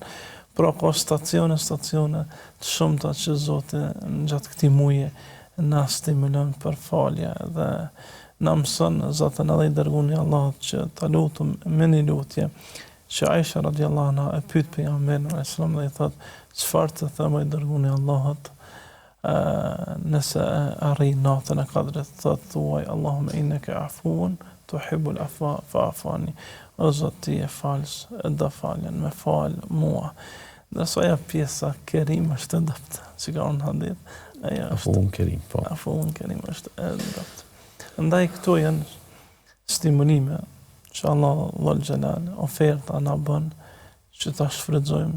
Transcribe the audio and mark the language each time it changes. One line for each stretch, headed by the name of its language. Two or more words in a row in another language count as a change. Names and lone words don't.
Albanian: Pra ka stacione të shumta që Zoti gjatë këtij muaji na stimulon për falje dhe na mëson Zotën edhe i dërguari i Allahut që ta lutem me një lutje që Aisha
Arabic: رضي الله عنها
Albanian: e pyet pejgamberin
Arabic: عليه السلام
Albanian: dhe i thotë: "Çfarë të them i dërguari i Allahut nëse arrin natën e Kadrit?"
Arabic: Thotë: "Thuaj اللهم إنك عفو تحب العفو فاعف عني."
Albanian: O Zot, ti je falës, e do faljen, me fal mua. Nëse ajo pjesa kerim është e dobët, që ka në hadith, ajo është
Arabic: عفو كريم, po. عفو كريم
Albanian: është e dobët. Ndaj këto janë stimulime që Allah
Arabic: ذو الجلال
Albanian: oferta na bën që ta shfrytëzojmë.